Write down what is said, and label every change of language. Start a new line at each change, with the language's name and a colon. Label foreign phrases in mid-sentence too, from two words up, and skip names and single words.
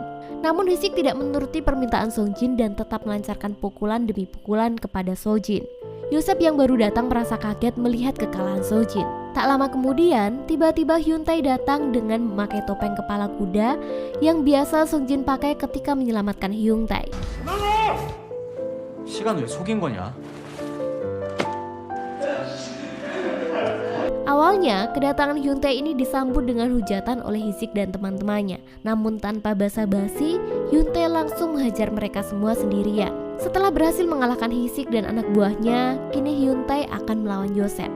Indonesian: Namun Hisik tidak menuruti permintaan Seonjin dan tetap melancarkan pukulan demi pukulan kepada Seonjin. Yosep yang baru datang merasa kaget melihat kekalahan Seonjin. Tak lama kemudian, tiba-tiba Hyun Tae datang dengan memakai topeng kepala kuda yang biasa Seonjin pakai ketika menyelamatkan Hyun Tae.
Korean: 시간 왜 속인 거냐?
Indonesian: Awalnya, kedatangan Hyun Tae ini disambut dengan hujatan oleh Hisik dan teman-temannya. Namun tanpa basa-basi, Hyun Tae langsung menghajar mereka semua sendirian. Setelah berhasil mengalahkan Hisik dan anak buahnya, kini Hyun Tae akan melawan Yosep.